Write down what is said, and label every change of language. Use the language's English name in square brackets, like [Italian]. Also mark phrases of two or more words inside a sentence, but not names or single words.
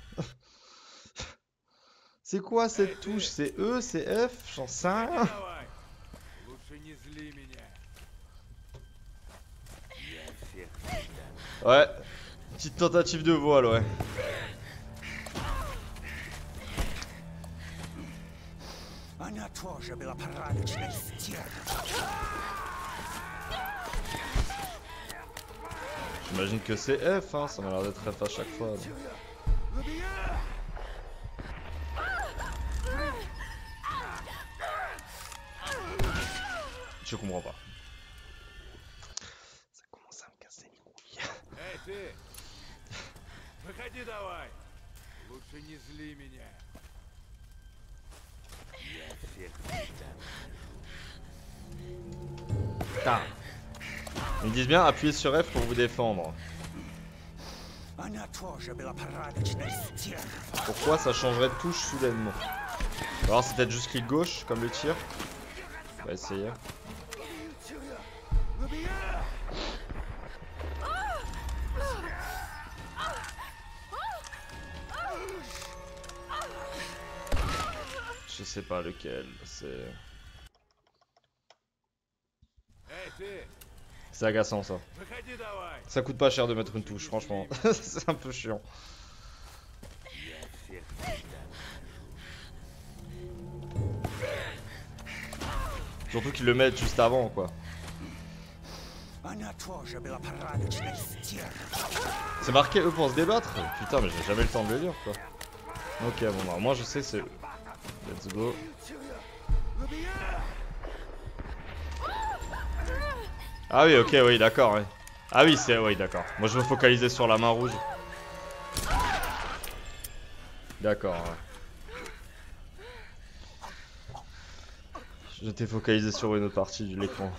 [French] C'est quoi cette touche? C'est E, c'est F? J'en sais rien. [Russian] давай! Лучше не зли меня. Я всех всегда [French] Ouais, petite tentative de voile, ouais. [Russian] Она тоже была порядочной стервой. [French] J'imagine que c'est F, hein, ça m'a l'air d'être F à chaque fois. Donc. Je comprends pas. Ça commence à me casser les couilles. [Russian] Эй, ты! Выходи давай! Лучше не зли меня. Я всех всегда [French] Putain. Ils me disent bien appuyez sur F pour vous défendre. [Russian] Она тоже была порядочной стервой. [French] Pourquoi ça changerait de touche soudainement? Alors c'est peut-être juste clic gauche comme le tir. On va essayer. Je sais pas lequel, c'est... [Russian] Эй, ты! [French] C'est agaçant ça. [Russian] Выходи давай! [French] Ça coûte pas cher de mettre une touche, franchement. C'est un peu chiant. [Russian] Я всех всегда [French] Surtout qu'ils le mettent juste avant, quoi. [Russian] Она тоже была порядочной стервой. [French] C'est marqué eux pour se débattre? Putain, mais j'ai jamais le temps de le lire, quoi. Ok, bon, bah, moi je sais, c'est eux. [English] Let's go. [French] Ah oui, ok, oui, d'accord, ouais. Ah oui, c'est... Oui, d'accord. Moi je me focalisais sur la main rouge. D'accord, ouais. J'étais focalisé sur une autre partie de l'écran.